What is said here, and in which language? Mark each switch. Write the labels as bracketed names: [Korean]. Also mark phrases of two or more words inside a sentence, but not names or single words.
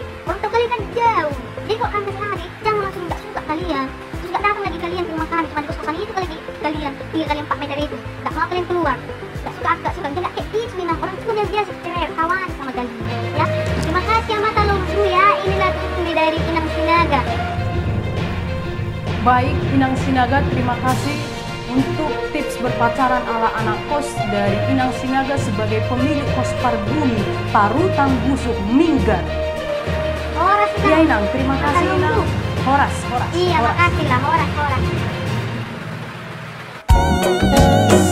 [Indonesian] Orang tua kalian kan jauh, jadi kok kami sehari jangan langsung gak suka kalian, terus gak datang lagi kalian ke rumah kami, cuma di kos-kosan itu lagi kalian, tinggal kalian 4 meter itu, gak mau kalian keluar, gak suka, gak kayak gitu Inang. Orang tua biasa cerai kawan sama kalian ya. Terima kasih ya Mata Lombu ya, inilah tuh dari Inang Sinaga. Baik Inang Sinaga, terima kasih untuk tips berpacaran ala anak kos dari Inang Sinaga sebagai pemilik kos Parbumi, Parutang Busuk, Minggat. Horas Ya Inang, terima kasih Inang. Horas. Iya, Horas. makasih lah, horas.